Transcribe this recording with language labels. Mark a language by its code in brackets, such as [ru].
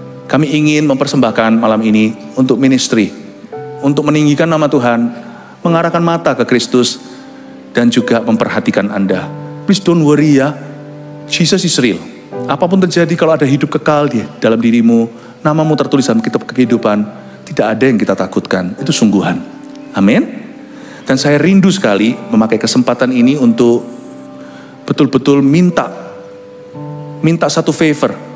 [id] Kami ingin mempersembahkan malam ini untuk ministry, untuk meninggikan nama Tuhan, mengarahkan mata ke Kristus, dan juga memperhatikan Anda. [en] Please don't worry ya, Jesus is real. [id] Apapun terjadi, kalau ada hidup kekal di dalam dirimu, namamu tertulis dalam kitab kehidupan, tidak ada yang kita takutkan. Itu sungguhan. Amin. Dan saya rindu sekali memakai kesempatan ini untuk betul-betul minta satu favor.